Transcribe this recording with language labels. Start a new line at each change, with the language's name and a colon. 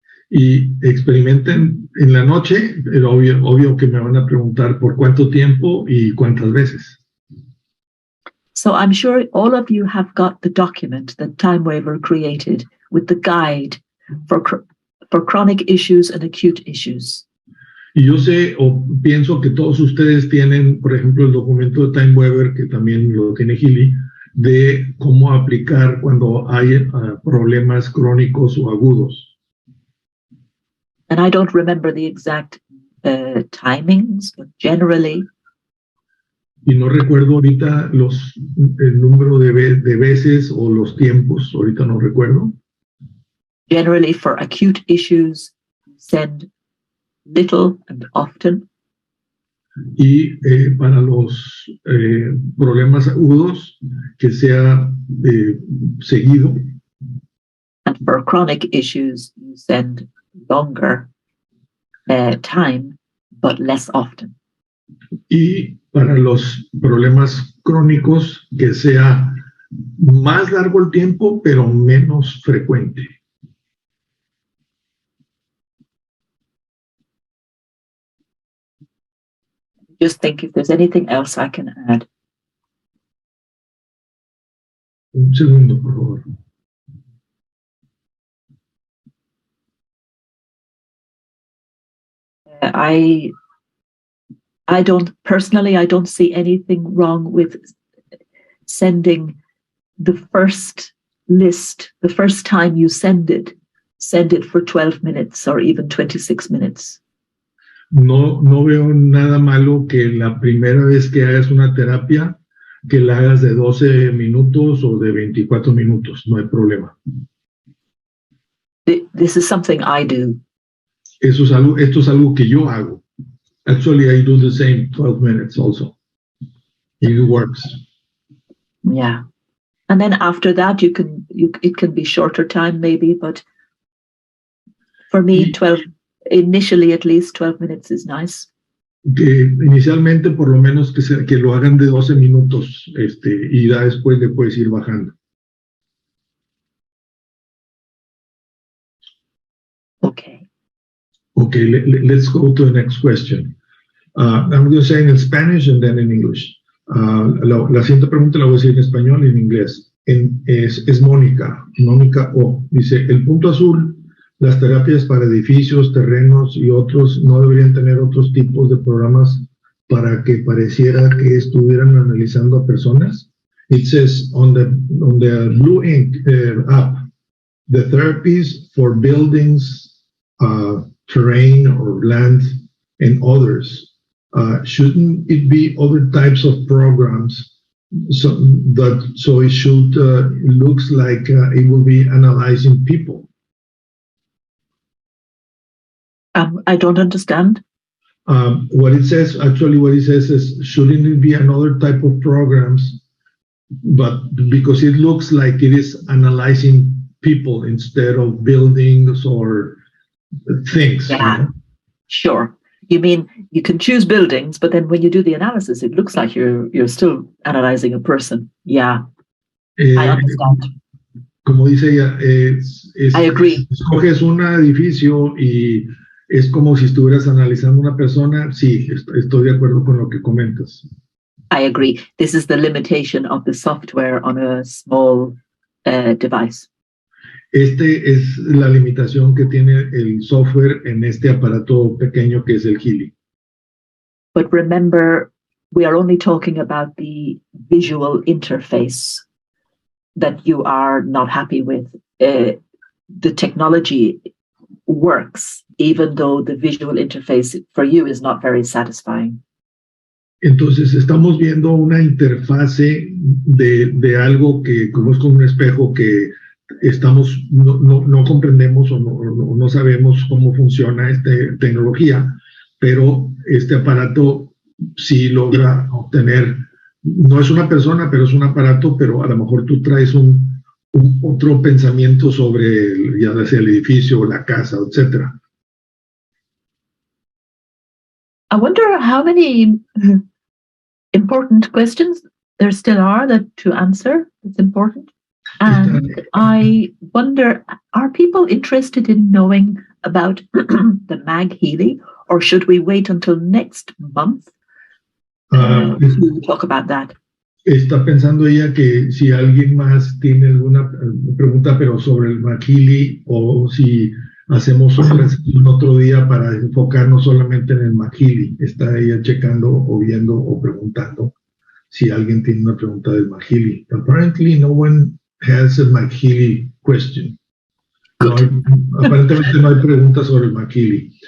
Spanish: Y experimenten en la noche, pero obvio que me van a preguntar por cuánto tiempo y cuántas veces.
English: So I'm sure all of you have got the document that TimeWaver created with the guide for chronic issues and acute issues.
Spanish: Y yo sé o pienso que todos ustedes tienen, por ejemplo, el documento de TimeWaver, que también lo tiene Healy, de cómo aplicar cuando hay problemas crónicos o agudos.
English: And I don't remember the exact timings, but generally.
Spanish: Y no recuerdo ahorita el número de veces o los tiempos, ahorita no recuerdo.
English: Generally, for acute issues, send little and often.
Spanish: Y para los problemas agudos, que sea seguido.
English: And for chronic issues, you send longer time, but less often.
Spanish: Y para los problemas crónicos, que sea más largo el tiempo, pero menos frecuente.
English: Just think if there's anything else I can add.
Spanish: Un segundo, por favor.
English: I don't see anything wrong with sending the first list, the first time you send it for 12 minutes or even 26 minutes.
Spanish: No veo nada malo que la primera vez que hagas una terapia, que la hagas de 12 minutos o de 24 minutos, no hay problema.
English: This is something I do.
Spanish: Esto es algo que yo hago.
English: Actually, I do the same 12 minutes also. It works. Yeah. And then after that, it can be shorter time maybe, but for me, 12, initially at least 12 minutes is nice.
Spanish: Que inicialmente por lo menos que lo hagan de 12 minutos, y ya después le puedes ir bajando.
English: Okay, let's go to the next question. I'm going to say in Spanish and then in English.
Spanish: La siguiente pregunta la voy a decir en español y en inglés. Es Mónica O. Dice, el punto azul, las terapias para edificios, terrenos y otros no deberían tener otros tipos de programas para que pareciera que estuvieran analizando a personas.
English: It says on the Blue Ink app, the therapies for buildings, terrain or land and others, shouldn't it be other types of programs so it should looks like it will be analyzing people? I don't understand. What it says is, shouldn't it be another type of programs, but because it looks like it is analyzing people instead of buildings or things. Yeah, you know? Sure. You mean you can choose buildings, but then when you do the analysis, it looks like you're still analyzing a person. Yeah, I understand.
Spanish: Como dice ella,
English: I agree.
Spanish: Escoges un edificio y es como si estuvieras analizando una persona. Sí, estoy de acuerdo con lo que comentas.
English: I agree. This is the limitation of the software on a small device. Es la limitación que tiene el software en este aparato pequeño que es el Healy. But remember, we are only talking about the visual interface that you are not happy with. The technology works, even though the visual interface for you is not very satisfying.
Spanish: Entonces estamos viendo una interfase de algo que como es como un espejo que no comprendemos o no sabemos cómo funciona esta tecnología, pero este aparato sí logra obtener, no es una persona, pero es un aparato, pero a lo mejor tú traes otro pensamiento sobre ya sea el edificio o la casa, etc.
English: I wonder how many important questions there still are to answer. It's important. And I wonder, are people interested in knowing about the Mag Healy, or should we wait until next month to talk about that?
Spanish: Está pensando ella que si alguien más tiene alguna pregunta, pero sobre el Mahili, o si hacemos otra sesión otro día para enfocarnos solamente en el Mahili. Está ella checando o viendo o preguntando si alguien tiene una pregunta del Mahili.
English: Apparently, no one has a Mahili question.
Spanish: No hay, aparentemente no hay preguntas sobre el Mahili.